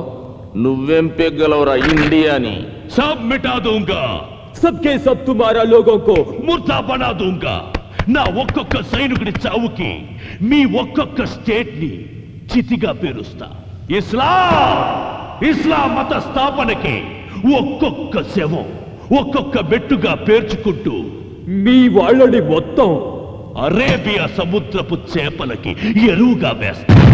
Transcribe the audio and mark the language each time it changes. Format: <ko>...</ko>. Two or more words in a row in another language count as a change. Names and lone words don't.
<te>నువ్వేం పెగ్గలవరా ఇండియాని?</te> <hi>सब मिटा दूंगा, सबके सब तुम्हारा लोगों को मुर्दा बना दूंगा.</hi> <te>నా ఒక్కొక్క సైనికుడి చావుకి మీ ఒక్కొక్క స్టేట్ ని చితిగా పేరుస్తా. ఇస్లాం మత స్థాపనకి ఒక్కొక్క శవం ఒక్కొక్క మెట్టుగా పేర్చుకుంటూ మీ వాళ్ళని మొత్తం అరేబియా సముద్రపు చేపలకి ఎరువుగా వేస్తా.</te>